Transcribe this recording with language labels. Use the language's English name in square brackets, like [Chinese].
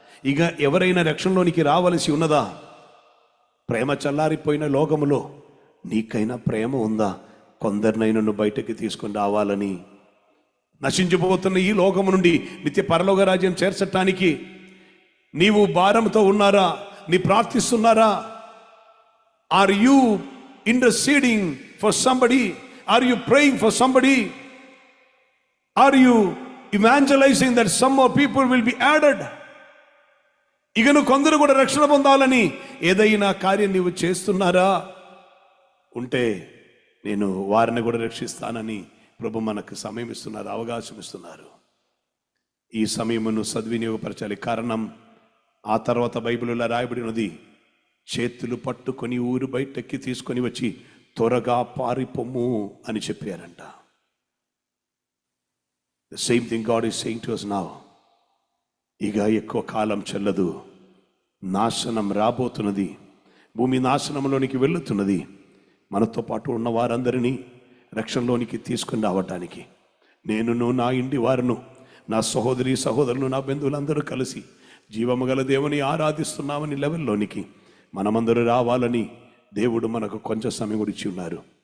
[Telugu] ఇక ఎవరైనా రక్షణలోనికి రావలసి ఉన్నదా? ప్రేమ చల్లారిపోయిన లోకములో నీకైనా ప్రేమ ఉందా? కొందరినైనా నువ్వు బయటకి తీసుకొని రావాలని, నశించిపోతున్న ఈ లోకము నుండి నిత్య పరలోక రాజ్యం చేర్చటానికి నీవు భారంతో ఉన్నారా? నీ ప్రార్థిస్తున్నారా? [English] Are you interceding for somebody? Are you praying for somebody? Are you evangelizing that some more people will be added. [Telugu] ఇకను కొందరు కూడా రక్షణ పొందాలని ఏదైనా కార్యం నీవు చేస్తున్నారా? ఉంటే నేను వారిని కూడా రక్షిస్తానని ప్రభు మనకు సమయం ఇస్తున్నారు, అవకాశం ఇస్తున్నారు. ఈ సమయమును సద్వినియోగపరచాలి. కారణం ఆ తర్వాత బైబిల్లో రాయబడినది, చేతులు పట్టుకొని ఊరు బయటెక్కి తీసుకొని వచ్చి త్వరగా పారిపోము అని చెప్పారంట. [English] The same thing God is saying to us now. [Telugu] ఇక ఎక్కువ కాలం చెల్లదు, నాశనం రాబోతున్నది, భూమి నాశనంలోనికి వెళుతున్నది. మనతో పాటు ఉన్న వారందరినీ రక్షణలోనికి తీసుకుని రావటానికి నేనును, నా ఇంటి వారును, నా సహోదరి సహోదరులు, నా బంధువులందరూ కలిసి జీవము గల దేవుని ఆరాధిస్తున్నామని లెవెల్లోనికి మనమందరూ రావాలని దేవుడు మనకు కొంచెం సమయం ఇచ్చి ఉన్నారు.